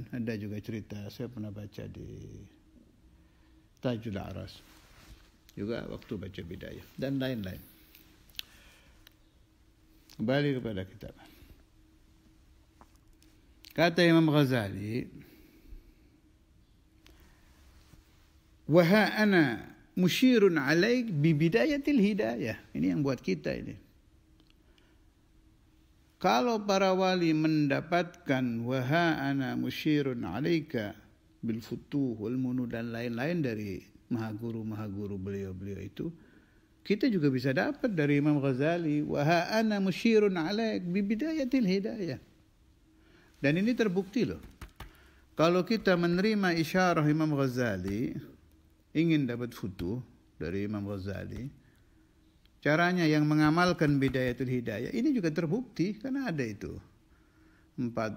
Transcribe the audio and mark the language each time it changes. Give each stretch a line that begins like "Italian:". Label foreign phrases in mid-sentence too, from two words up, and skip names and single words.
Indonesian: Ada juga cerita, saya pernah baca di Tajul Aras, juga waktu baca bidayah dan lain-lain. Kembali kepada kitab. Kata Imam Ghazali,
Arabic: وها أنا مشير عليك ببداية الهداية.
Indonesian: Ini yang buat kita ini. Kalau para wali mendapatkan
Arabic: وها أنا مشير عليك بالفتوح والمنن
Indonesian: dan lain-lain dari mahaguru beliau itu, kita juga bisa dapat dari Imam Ghazali,
Arabic: وها أنا مشير عليك ببداية الهداية.
Indonesian: Dan ini terbukti loh. Kalau kita menerima isyarah Imam Ghazali, ingin dapat futuh dari Imam Ghazali, caranya yang mengamalkan bidayatul hidayah, ini juga terbukti karena ada itu 4